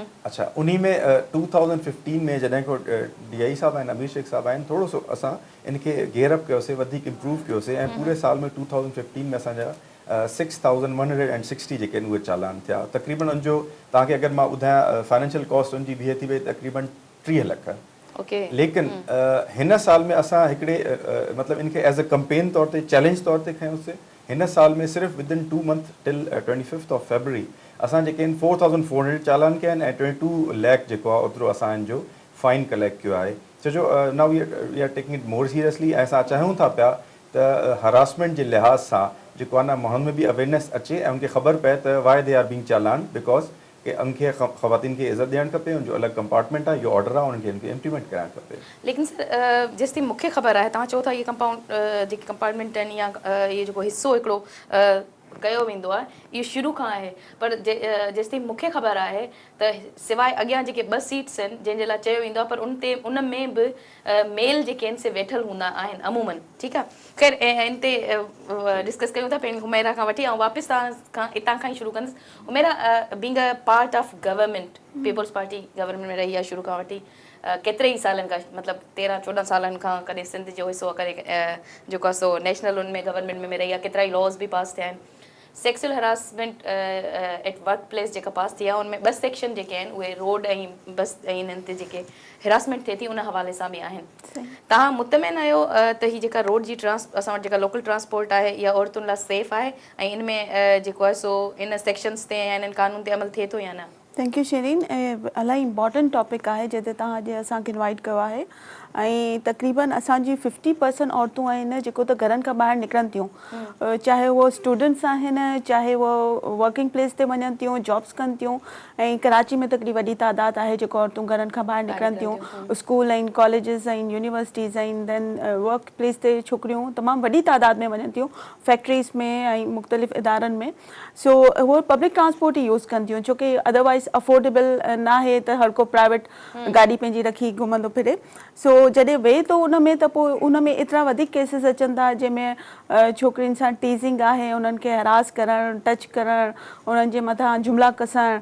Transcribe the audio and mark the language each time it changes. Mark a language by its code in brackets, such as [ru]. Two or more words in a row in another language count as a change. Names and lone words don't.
[sd] अच्छा, उन्ही में 2015 में जॾहिं को DI साहब आहिनि, अमीर शेख साहब आहिनि, थोरो सो असां इनखे गेयरअप कयोसीं, वधीक इम्प्रूव कयोसीं ऐं पूरे साल में 2015 में असांजा 6160 जेके आहिनि उहे चालान थिया। तक़रीबन उनजो तव्हांखे अगरि मां ॿुधायां [en] financial cost [sd] उनजी बीहे थी वई तक़रीबन 30 लख। लेकिन हिन साल में असां हिकिड़े मतिलबु इनखे [en] as a campaign [sd] तौर ते, चैलेंज तौर ते खयोंसीं। हिन साल में सिर्फ़ु [en] within 2 month till 25 February [sd] असां जेके आहिनि 4400 चालान कया आहिनि ऐं 22 लैख जेको आहे ओतिरो असां जो [en] fine collect [sd] कयो आहे। छो जो [en] now we are taking it more seriously [sd] ऐं असां चाहियूं था पिया त हरासमेंट जे लिहाज़ सां जेको आहे न माण्हुनि में बि अवेयरनेस अचे ऐं उनखे ख़बर पए त [en] why they are being [sd] चालान, बिकॉज कि उनखे ख़वातीन खे इज़त ॾियणु खपे, उनजो अलॻि कंपार्टमेंट आहे, इहो ऑर्डर आहे, उनखे इनखे इम्प्लीमेंट कराइणु खपे। लेकिन सर, जेसिताईं मूंखे ख़बर आहे, तव्हां चओ था इहे कंपाउंड जेके कंपार्टमेंट आहिनि या इहे जेको हिसो हिकिड़ो कयो वेंदो आहे, इहो शुरू खां आहे। पर जेसिताईं मूंखे ख़बर आहे त सवाइ अॻियां जेके 2 सीट्स आहिनि जंहिंजे लाइ चयो वेंदो आहे, पर उन में बि मेल जेके आहिनि से वेठल हूंदा आहिनि अमूमन। ठीकु आहे, ख़ैर इन ते डिस्कस कयूं था। पहिरीं हुमैरा खां वठी ऐं वापसि हितां खां ई शुरू कंदसि। हुमैरा, [en] being a part of government, [sd] पीपल्स पार्टी गवर्नमेंट में रही आहे शुरू खां वठी, केतिरे ई सालनि खां, मतिलबु 13-14 सालनि खां, कॾहिं सिंध जो हिसो, कॾहिं जेको आहे सो नेशनल उनमें गवर्नमेंट में रही आहे, केतिरा ई लॉज़ बि पास थिया आहिनि। [en] sexual harassment at work place [sd] जेका पास थी आहे, उनमें 2 सेक्शन जेके आहिनि उहे रोड ऐं बस ऐं इन्हनि ते जेके हिरासमेंट थिए थी उन हवाले सां बि आहिनि। तव्हां मुतमिन आहियो त हीअ जेका रोड जी असां वटि जेका [en] local transport [sd] आहे इहा औरतुनि लाइ सेफ़ आहे ऐं इन में जेको आहे सो इन सेक्शन्स ते या इन्हनि कानून ते अमल थिए थो या न? [en] thank you शेरीन। [sd] इलाही [en] important topic [sd] आहे जंहिं ते तव्हां अॼु असांखे इनवाइट कयो आहे। ऐं तक़रीबन असांजी 50% औरतूं आहिनि जेको त घरनि खां ॿाहिरि निकिरनि थियूं, चाहे उहो स्टूडेंट्स आहिनि, चाहे उहो [en] working place [sd] ते वञनि थियूं, जॉब्स कनि थियूं। ऐं कराची में तकरी वॾी तादाद आहे जेको औरतूं घरनि खां ॿाहिरि निकिरनि थियूं। स्कूल आहिनि, कॉलेजिस आहिनि, यूनिवर्सिटीज़ आहिनि, [en] then work place [sd] ते छोकिरियूं तमामु वॾी तादाद में वञनि थियूं, फैक्ट्रीज़ में ऐं मुख़्तलिफ़ इदारनि में। सो उहो [en] public transport [sd] ई यूज़ कनि थियूं, छोकी [en] otherwise affordable [sd] न आहे त हर को प्राइवेट गाॾी पंहिंजी रखी घुमंदो फिरे। सो जॾहिं वेहे थो उन में त पोइ उन में एतिरा वधीक केसिस अचनि था जंहिंमें छोकिरियुनि सां टीज़िंग आहे, उन्हनि खे हरास करणु, टच करणु, उन्हनि जे मथां जुमिला कसणु।